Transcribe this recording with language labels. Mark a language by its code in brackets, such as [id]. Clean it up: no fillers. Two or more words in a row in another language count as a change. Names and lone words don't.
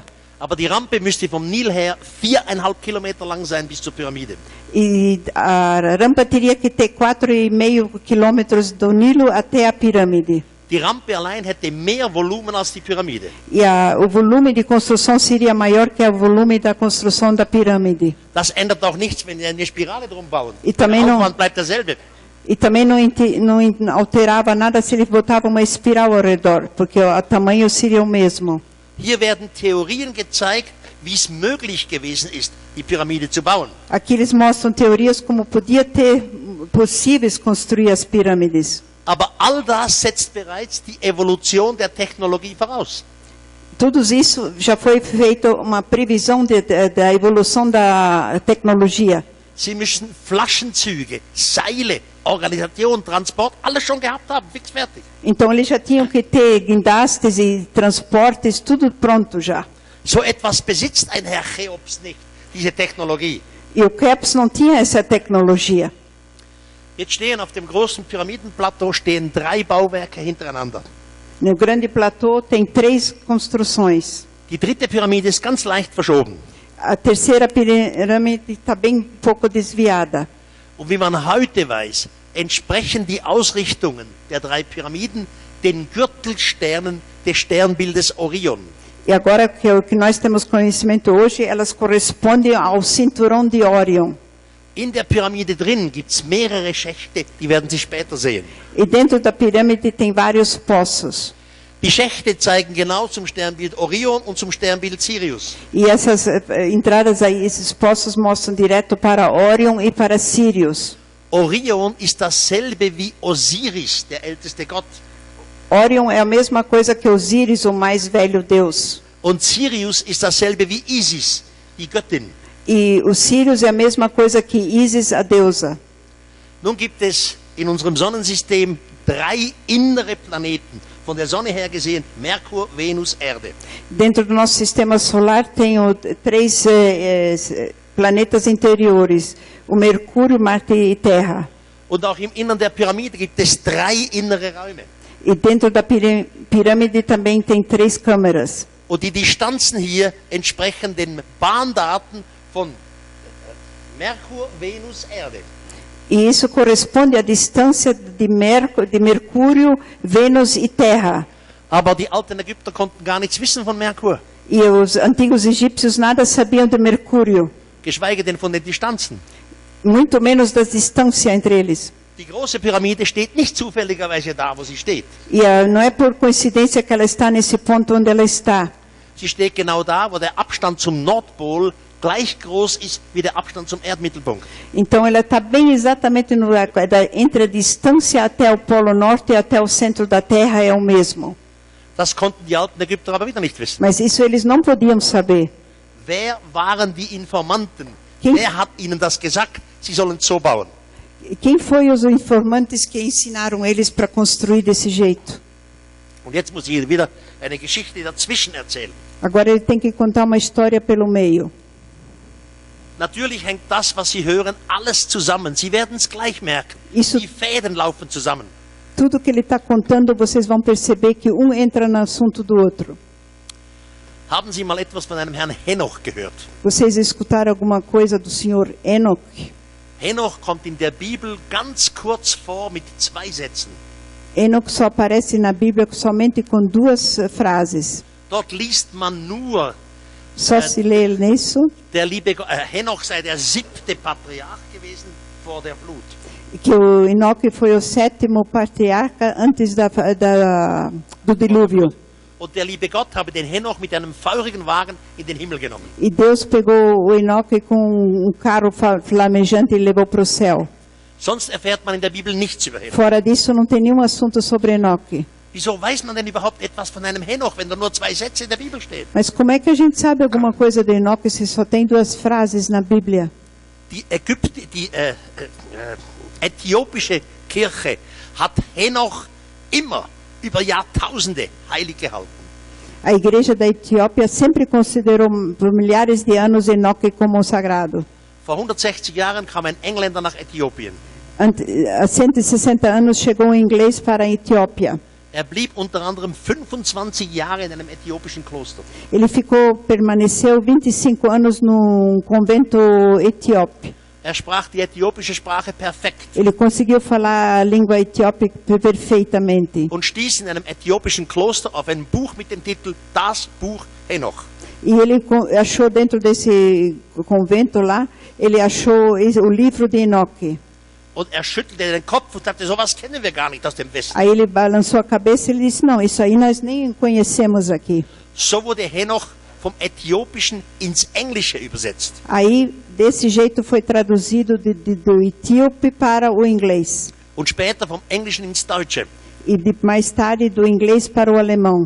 [de] Aber die Rampe müsste vom Nil her 4,5 Kilometer lang sein bis zur Pyramide. [pt] E a rampa teria que ter 4,5 quilômetros do Nilo até a pirâmide. [de] Die Rampe allein hätte mehr Volumen als die Pyramide. [pt] E o volume de construção seria maior que o volume da construção da pirâmide. [de] Das ändert auch nichts, wenn wir eine Spirale drum bauen. [pt] E também [de] Der [pt] não, [de] Aufwand bleibt derselbe. [pt] e também não alterava nada se ele botava uma espiral ao redor, porque o tamanho seria o mesmo. [de] Hier werden Theorien gezeigt, wie es möglich gewesen ist, die Pyramide zu bauen. [pt] Aqui eles mostram teorias como podia ter possíveis construir as pirâmides. [de] Aber all das setzt bereits die Evolution der Technologie voraus. [pt] Tudo isso já foi feito uma previsão da evolução da tecnologia. [de] Sie müssen Flaschenzüge, Seile, Organisation, Transport, alles schon gehabt haben, fix fertig. [pt] Então eles já tinham que ter guindastes e transportes, tudo pronto já. [de] So etwas besitzt ein Herr Cheops nicht, diese Technologie. [pt] E o Cheops não tinha essa tecnologia. [de] Jetzt stehen auf dem großen Pyramidenplateau stehen 3 Bauwerke hintereinander. [pt] No grande platô tem 3 construções. [de] Die dritte Pyramide ist ganz leicht verschoben. [pt] A terceira pirâmide está bem pouco desviada. [de] Und wie man heute weiß, entsprechen die Ausrichtungen der 3 Pyramiden den Gürtelsternen des Sternbildes Orion. [pt] E agora que o que nós temos conhecimento hoje, elas correspondem ao cinturão de Orion. [de] In der Pyramide drin gibt es mehrere Schächte, die werden Sie später sehen. [pt] E dentro da pirâmide tem vários poços. [de] Die Schächte zeigen genau zum Sternbild Orion und zum Sternbild Sirius. [pt] E essas entradas aí, esses poços mostram direto para Orion e para Sirius. [de] Orion ist dasselbe wie Osiris, der älteste Gott. [pt] Orion é a mesma coisa que Osíris, o mais velho deus. [de] Und Sirius ist dasselbe wie Isis, die Göttin. [pt] E o Sirius é a mesma coisa que Isis, a deusa. [de] Nun gibt es in unserem Sonnensystem 3 innere Planeten, von der Sonne her gesehen Merkur, Venus, Erde. [pt] Dentro do nosso sistema solar tem 3 planetas interiores, o Mercúrio, Marte e Terra. [de] Und auch im Innern der Pyramide gibt es 3 innere Räume. [pt] E dentro da pirâmide também tem 3 câmeras. [de] Und die Distanzen hier entsprechen den Bahndaten von Merkur, Venus, Erde. [pt] E isso corresponde à distância de Mercúrio, Vênus e Terra. [de] Aber die alten Ägypter konnten gar nichts wissen von Merkur, [pt] E os antigos egípcios nada sabiam de Mercúrio, [de] geschweige denn von den Distanzen. [pt] muito menos da distância entre eles. [de] Die große Pyramide steht nicht zufälligerweise da, wo sie steht. [pt] E não é por coincidência que ela está nesse ponto onde ela está. [de] Sie steht genau da, wo der Abstand zum Nordpol gleich groß ist wie der Abstand zum Erdmittelpunkt. [pt] Então ela está bem exatamente no lugar, entre a distância até o Polo Norte e até o centro da Terra é o mesmo. [de] Das konnten die alten Ägypter aber wieder nicht wissen. [pt] Mas isso eles não podiam saber. [de] Wer waren die Informanten? [pt] Quem- [de] Wer hat ihnen das gesagt? Sie sollen so bauen. [pt] Quem foi os informantes que ensinaram eles para construir desse jeito? [de] Und jetzt muss ich wieder eine Geschichte dazwischen erzählen. [pt] Agora ele tem que contar uma história pelo meio. [de] Natürlich hängt das, was Sie hören, alles zusammen. Sie werden es gleich merken. [pt] Isso- [de] Die Fäden laufen zusammen. [pt] Tudo que ele está contando, vocês vão perceber que um entra no assunto do outro. [de] Haben Sie mal etwas von einem Herrn Henoch gehört? [pt] Vocês escutaram alguma coisa do senhor Enoch? [de] Henoch kommt in der Bibel ganz kurz vor mit 2 Sätzen. [pt] Enoch só aparece na Bíblia somente com 2 frases. [de] Dort liest man nur, [pt] Só se lê nisso [de] der liebe Henoch sei der 7. Patriarch gewesen vor der Flut. [pt] que o Enoque foi o 7º patriarca antes do dilúvio. [de] Und der liebe Gott habe den Henoch mit einem feurigen Wagen in den Himmel genommen. [pt] E Deus pegou o Enoque com um carro flamejante e levou para o céu. [de] Sonst erfährt man in der Bibel nichts über Henoch. [pt] Fora disso, não tem nenhum assunto sobre Enoque. [de] Wieso weiß man denn überhaupt etwas von einem Henoch, wenn da nur 2 Sätze in der Bibel stehen? [pt] Mas como é que a gente sabe alguma coisa de Enoque se só tem 2 frases na Bíblia? [de] Die äthiopische Kirche hat Henoch immer über Jahrtausende heilig gehalten. [pt] A igreja da Etiópia sempre considerou por milhares de anos Enoque como sagrado. [de] Vor 160 Jahren kam ein Engländer nach Äthiopien. [pt] Há 160 anos chegou um inglês para a Etiópia. [de] Er blieb unter anderem 25 Jahre in einem äthiopischen Kloster. [pt] Ele permaneceu 25 anos num convento etíope. [de] Er sprach die äthiopische Sprache perfekt [pt] Ele conseguiu falar a língua etíope perfeitamente. [de] und stieß in einem äthiopischen Kloster auf ein Buch mit dem Titel Das Buch Henoch. [pt] E ele achou dentro desse convento lá, ele achou o livro de Enoque. [de] Und er schüttelte den Kopf und sagte, sowas kennen wir gar nicht aus dem Westen. [pt] Aí ele balançou a cabeça e ele disse, não, isso aí nós nem conhecemos aqui. [de] So wurde Henoch vom Äthiopischen ins Englische übersetzt. [pt] Aí, desse jeito, foi traduzido do etíope para o inglês. [de] Und später vom Englischen ins Deutsche. [pt] E mais tarde, do inglês para o alemão.